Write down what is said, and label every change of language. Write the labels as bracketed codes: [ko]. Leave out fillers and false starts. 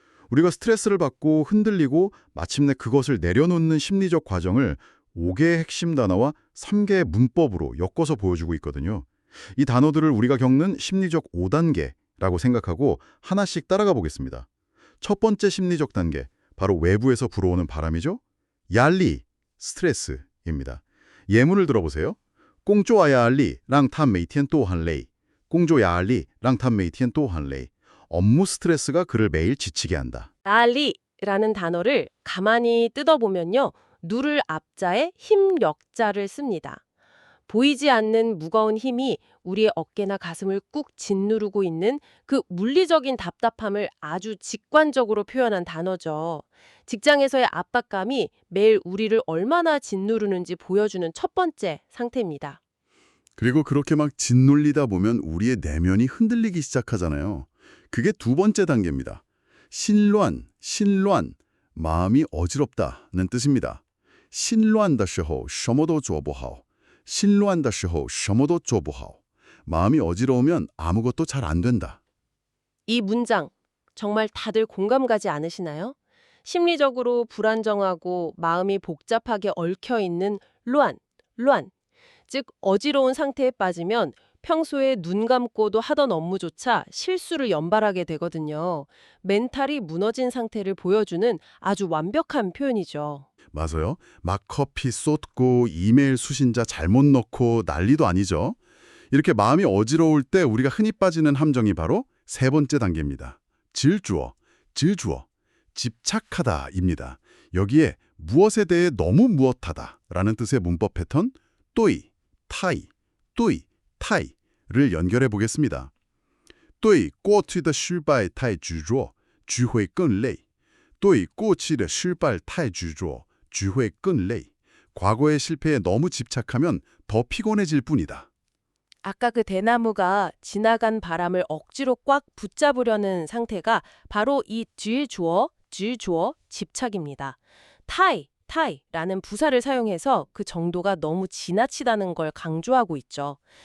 [ko] 우리가 스트레스를 받고 흔들리고 마침내 그것을 내려놓는 심리적 과정을 5개의 핵심 단어와 3개의 문법으로 엮어서 보여주고 있거든요. 이 단어들을 우리가 겪는 심리적 5단계라고 생각하고 하나씩 따라가 보겠습니다. 첫 번째 심리적 단계, 바로 외부에서 불어오는 바람이죠. 얄리, 스트레스입니다. 예문을 들어보세요. [zh] 工作压力让他每天都很累.工作压力让他每天都很累. [ko] 업무 스트레스가 그를 매일 지치게 한다. 난리라는 단어를 가만히 뜯어보면요. 누를 앞자에 힘력자를 씁니다. 보이지 않는 무거운 힘이 우리의 어깨나 가슴을 꾹 짓누르고 있는 그 물리적인 답답함을 아주 직관적으로 표현한 단어죠. 직장에서의 압박감이 매일 우리를 얼마나 짓누르는지 보여주는 첫 번째 상태입니다. 그리고 그렇게 막 짓눌리다 보면 우리의 내면이 흔들리기 시작하잖아요. 그게 두 번째 단계입니다. 신乱, 마음이 어지럽다는 뜻입니다. [zh] 心乱的时候什么都做不好.心乱的时候什么都做不好. [ko] 마음이 어지러우면 아무것도 잘 안 된다. 이 문장 정말 다들 공감 가지 않으시나요? 심리적으로 불안정하고 마음이 복잡하게 얽혀있는 루안, 즉 어지러운 상태에 빠지면 평소에 눈 감고도 하던 업무조차 실수를 연발하게 되거든요. 멘탈이 무너진 상태를 보여주는 아주 완벽한 표현이죠. 맞아요. 막 커피 쏟고 이메일 수신자 잘못 넣고 난리도 아니죠. 이렇게 마음이 어지러울 때 우리가 흔히 빠지는 함정이 바로 세 번째 단계입니다. 질주어, 집착하다입니다. 여기에 무엇에 대해 너무 무엇하다라는 뜻의 문법 패턴 또이, 타이를 연결해 보겠습니다. [zh] 对过去的失败太执着，只会更累。对过去的失败太执着，只会更累. [ko] 과거의 실패에 너무 집착하면 더 피곤해질 뿐이다. 아까 그 대나무가 지나간 바람을 억지로 꽉 붙잡으려는 상태가 바로 이 질주어, 집착입니다. 타이라는 부사를 사용해서 그 정도가 너무 지나치다는 걸 강조하고 있죠.